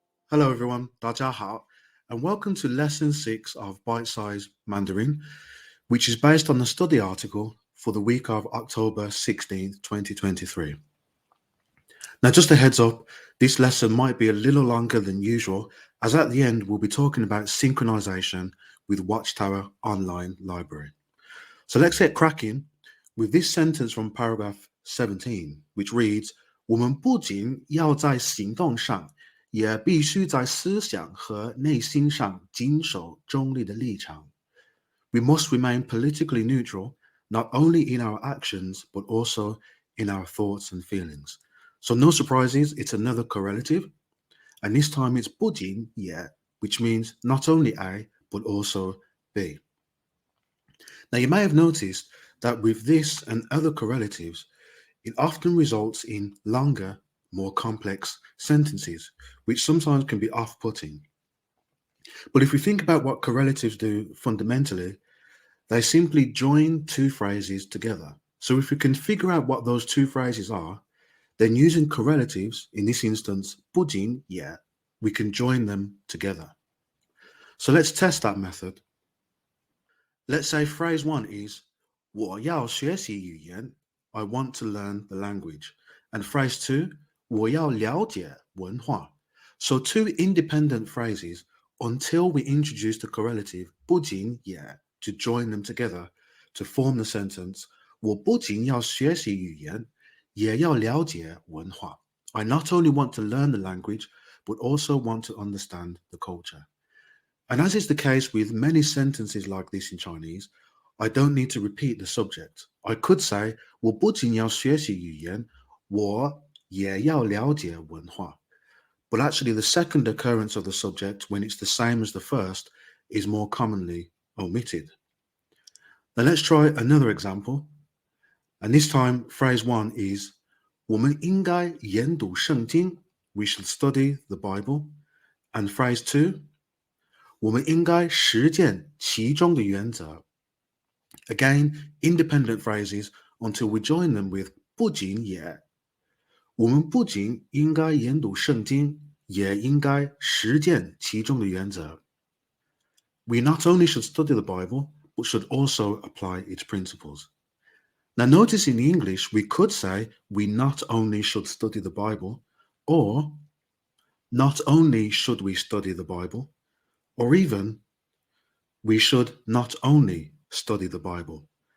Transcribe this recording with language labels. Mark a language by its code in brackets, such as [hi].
[en] Hello everyone, [zh] 大家好, [en] and welcome to Lesson 6 of Bitesize Mandarin, which is based on the study article for the week of October 16th, 2023. Now, just a heads up, this lesson might be a little longer than usual, as at the end we'll be talking about synchronization with Watchtower Online Library. So let's get cracking with this sentence from paragraph 17, which reads, [zh] 我们不仅要在行动上，也必须在思想和内心上谨守中立的立场。 [en] We must remain politically neutral, not only in our actions, but also in our thoughts and feelings. So no surprises, it's another correlative, and this time it's 不仅也, which means not only A, but also B. Now you may have noticed that with this and other correlatives, it often results in longer, more complex sentences, which sometimes can be off-putting. But if we think about what correlatives do fundamentally, they simply join two phrases together. So if we can figure out what those two phrases are, then using correlatives, in this instance, 不仅也, we can join them together. So let's test that method. Let's say phrase 1 is [zh] 我要学习语言, [en] I want to learn the language. And phrase 2, [zh] 我要了解文化. [en] So two independent phrases until we introduce the correlative 不仅也 to join them together to form the sentence [zh] 我不仅要学习语言，也要了解文化. [en] I not only want to learn the language, but also want to understand the culture. And as is the case with many sentences like this in Chinese, I don't need to repeat the subject. I could say [zh] 我不仅要学习语言，我也要了解文化. [en] But actually the second occurrence of the subject, when it's the same as the first, is more commonly omitted. Now let's try another example. And this time phrase 1 is [zh] 我们应该研读圣经, [en] we should study the Bible. And phrase 2, [zh] 我们应该实践其中的原则. [en] Again, independent phrases until we join them with 不仅也. [zh] 我们不仅应该研读圣经，也应该实践其中的原则. [en] We not only should study the Bible, but should also apply its principles. Now notice in English, we could say we not only should study the Bible, or not only should we study the Bible, or even we should not only study the Bible.